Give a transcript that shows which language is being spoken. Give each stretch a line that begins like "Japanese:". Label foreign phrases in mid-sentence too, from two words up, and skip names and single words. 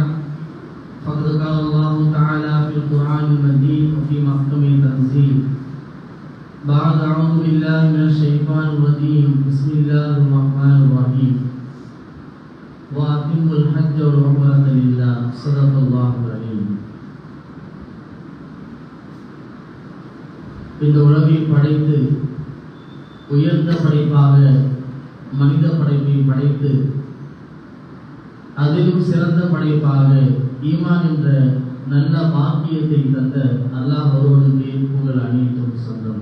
Arabic: فقد قال الله تعالى في القرآن المجيد وفي محكم التنزيل. بعد أعوذ بالله من الشيطان الرجيم. بسم الله الرحمن الرحيم. وَأَتِمُّوا الْحَجَّ وَالْعُمْرَةَ لِلَّهِ صَدَقَ اللَّهُ الْعَلِيمُ.
Tamil: இந்த உலகை படைத்து உயர்ந்த படைப்பாக மனித படைப்பை படைத்து அதிலும் சிறந்த படைப்பாக ஈமான் என்ற நல்ல பாக்கியத்தை தந்த அல்லாஹ் ஒருவனுக்கே புகழ் அனைத்தும் சொந்தம்.